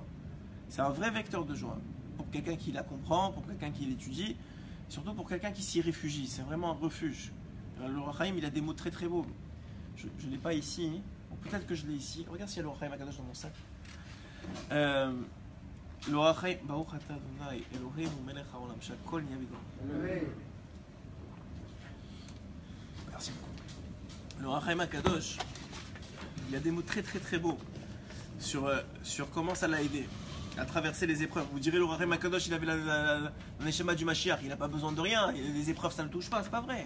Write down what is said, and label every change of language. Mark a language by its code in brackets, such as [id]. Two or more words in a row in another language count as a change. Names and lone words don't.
[fr] C'est un vrai vecteur de joie. Pour quelqu'un qui la comprend, pour quelqu'un qui l'étudie, surtout pour quelqu'un qui s'y réfugie. C'est vraiment un refuge. Le Ohr HaChaim, il a des mots très très beaux. Je ne l'ai pas ici. Peut-être que je l'ai ici. Regarde s'il y a le Ohr HaChaim Akadosh dans mon sac. [he] Le Ohr HaChaim, ברוך אתה אדוני אלוהינו מלך העולם שהכל נהיה בדברו. [fr] Merci beaucoup. Le Ohr HaChaim Akadosh, il y a des mots très très très beaux sur comment ça l'a aidé à traverser les épreuves. Vous direz, le Ohr HaChaim Akadosh, il avait le Neshama du Mashiach, il n'a pas besoin de rien, les épreuves ça ne le touche pas, c'est pas vrai.